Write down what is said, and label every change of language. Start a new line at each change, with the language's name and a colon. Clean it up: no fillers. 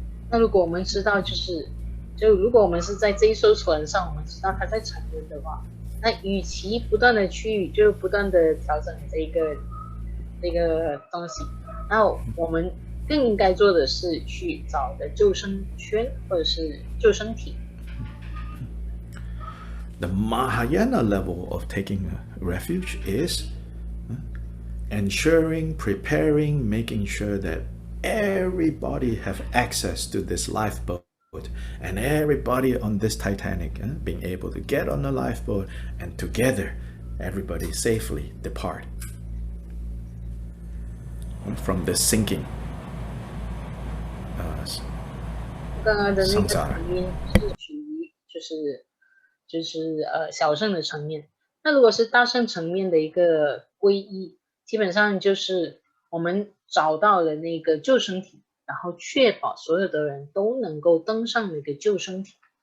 Chinese: 那如果我们知道就如果我们是在这一艘船上，我们知道它在沉沦的话，那与其不断的不断的调整这个东西，那我们更应该做的是去找的救生圈或者是救生艇。
English: The Mahayana level of taking refuge is ensuring, preparing, making sure that everybody have access to this lifeboat, and everybody on this Titanic being able to get on the lifeboat, and together everybody safely depart from the sinking
Chinese: 刚刚的那个层面是属于就是小乘的层面。那如果是大乘层面的一个皈依，基本上就是我们找到了那个救生艇，然后确保所有的人都能够登上那个救生艇。